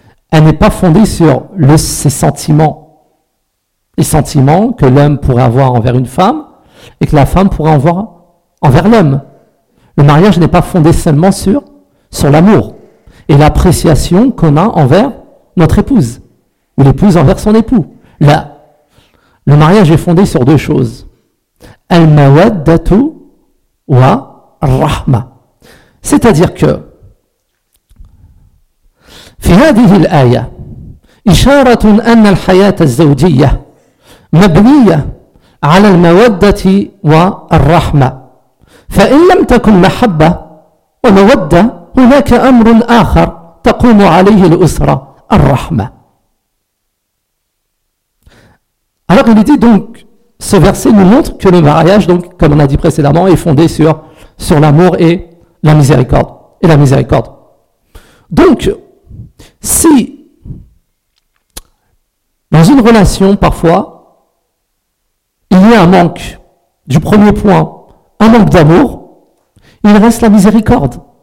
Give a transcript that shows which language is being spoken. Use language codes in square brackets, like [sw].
[fr] Elle n'est pas fondée sur ses sentiments. Les sentiments que l'homme pourrait avoir envers une femme et que la femme pourrait avoir envers l'homme. Le mariage n'est pas fondé seulement sur l'amour et l'appréciation qu'on a envers notre épouse ou l'épouse envers son époux. Là, le mariage est fondé sur deux choses. [ar] Al-mawaddatu wa rahma. [fr] C'est-à-dire que [ar] في هذه الآية إشارة أن الحياة الزوجية مبنية على المودة والرحمة فإن لم تكن محبة ومودة هناك أمر آخر تقوم عليه الأسرة الرحمة. [fr] Alors il dit donc, ce verset nous montre que le mariage, donc, comme on a dit précédemment, est fondé sur l'amour et la miséricorde. Et la miséricorde. Donc, si dans une relation, parfois, il y a un manque du premier point, un manque d'amour, il reste la miséricorde.